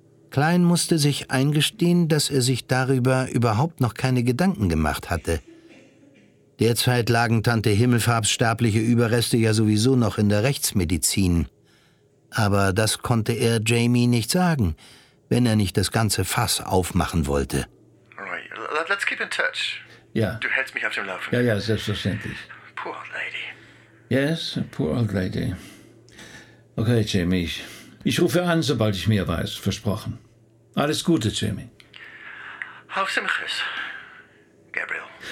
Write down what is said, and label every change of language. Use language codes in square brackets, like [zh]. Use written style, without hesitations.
[de] Klein musste sich eingestehen, dass er sich darüber überhaupt noch keine Gedanken gemacht hatte. Derzeit lagen Tante Himmelfarbs sterbliche Überreste ja sowieso noch in der Rechtsmedizin. Aber das konnte er Jamie nicht sagen, wenn er nicht das ganze Fass aufmachen wollte. [en] Right, let's keep in touch. [de] Ja. Du hältst mich auf dem Laufenden. Ja, selbstverständlich. [en] Poor old lady. Yes, poor old lady. [de] Okay, Jamie, ich rufe an, sobald ich mehr weiß, versprochen. Alles Gute, Jamie. Auf Simches, Gabriel.